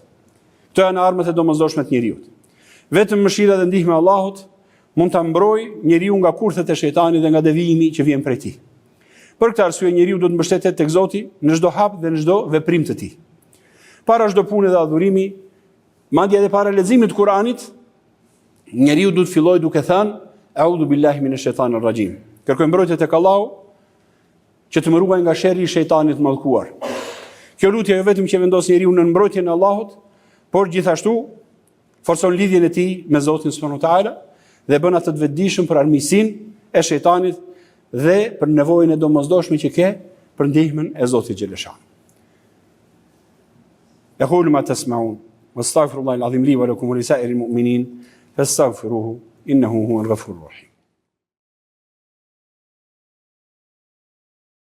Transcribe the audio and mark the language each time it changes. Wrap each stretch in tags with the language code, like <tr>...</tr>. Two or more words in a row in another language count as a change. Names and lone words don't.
<sq>Këto janë armët e domosdoshme të njeriu. Vetëm mëshira dhe ndihma e Allahut mund ta mbrojë njeriu nga kurthet e shejtanit dhe nga devijimi që vjen prej tij. Për këtë arsye njeriu duhet të mbështetet tek Zoti në çdo hap dhe në çdo veprim të tij. Para çdo pune dhe adhurimi, madje edhe para leximit të Kuranit, njeriu duhet fillojë duke thënë</sq> <ar>أعوذ بالله من الشيطان الرجيم.</ar> <sq>Kërkoj mbrojtje tek Allahu që të më ruaj nga sherri i shejtanit të mallkuar. Kjo lutje jo vetëm që vendos njeriu në mbrojtjen e Allahut, por gjithashtu forcon lidhjen e tij me Zotin</sq> <ar>سبحانه وتعالى</ar> <sq>dhe bën atë të vetëdijshëm për armiqsinë e shejtanit dhe për nevojën e domosdoshme që ke për ndihmën e Zotit xhaleshanu.</sq> <ar>أقول ما تسمعون وأستغفر الله العظيم لي ولكم ولسائر المؤمنين فاستغفروه إنه هو الغفور الرحيم.</ar>